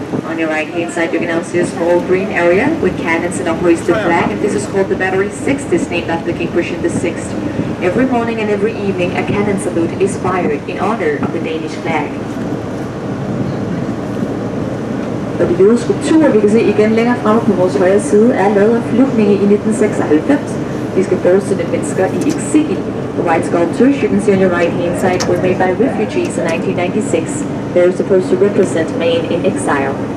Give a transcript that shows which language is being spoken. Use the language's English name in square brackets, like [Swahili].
[English] On your right hand side you can now see a small green area with cannons and a hoisted flag, and this is called the Battery 6. This named after King Christian VI. Every morning and every evening a cannon salute is fired in honor of the Danish flag. [Danish] Og de hvide skulpturer, vi kan se igen længere fremme på vores højre side, er lavet af flygtninge i 1996. De skal forestille mennesker i eksil. [English] The white sculptures you can see on your right hand side were made by refugees in 1996. They are supposed to represent men in exile.